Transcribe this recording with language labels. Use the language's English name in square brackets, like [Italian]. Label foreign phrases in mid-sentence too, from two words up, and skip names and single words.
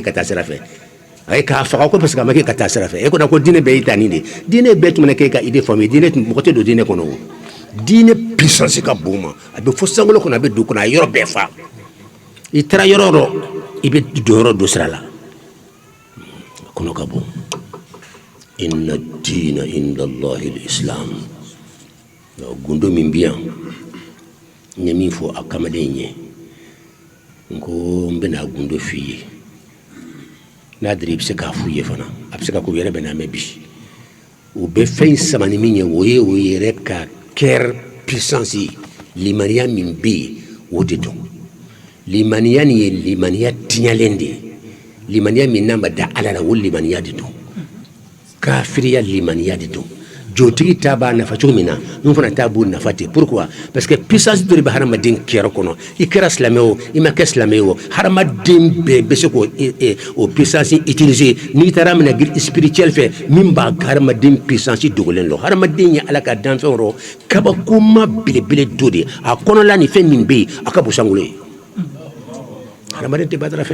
[Bambara] ka taa sira fɛ a ye k'a faga ko [French] parce que [Bambara] a ma kɛ ka taa sira fɛ e kɔnɔ ko diinɛ bɛɛ y'i ta nin de diinɛ bɛɛ tun bɛ kɛ ka idée faamu diinɛ mɔgɔ tɛ don diinɛ kɔnɔ o diinɛ puissance ka bon ma a bɛ fo sankolo kɔnɔ a bɛ don kɔnɔ a ye yɔrɔ bɛɛ fa i taara yɔrɔ dɔ i bɛ don yɔrɔ dɔ sira la kɔnɔ ka bon [Arabic] إن الدين عند الله الإسلام [Bambara] gundo min bi yan n ye min fɔ a kamaden ye n ko n bɛna gundo f'i ye n'a dira i bɛ se k'a f'u ye fana a bɛ se ka ko yɛrɛ bɛ n'a mɛn bi o bɛ fɛn sama ni min ye o ye o yɛrɛ ka kɛr puissance ye limaniya min bɛ yen o de don limaniya nin ye limaniya tiɲɛlen de ye limaniya min n'a ma da Ala la o limaniya de don kafiriya limaniya de don jotigi ta b'a nafa cogo min na n fana t'a b'o nafa ten [French] pourquoi parce que [Bambara] puissance dɔ de bɛ hadamaden kɛrɛ kɔnɔ i kɛra silamɛ o i ma kɛ silamɛ o hadamaden bɛɛ bɛ se k'o [French] puissance utiliser [Bambara] n'i taara minɛ spirituel fɛ min b'a hadamaden puissance dogolen lɔ hadamaden ye Ala ka danfɛn rɔ kabakoma belebele dɔ de a kɔnɔla ni fɛn min bɛ yen a ka bon sankolo ye hadamaden tɛ badara fɛn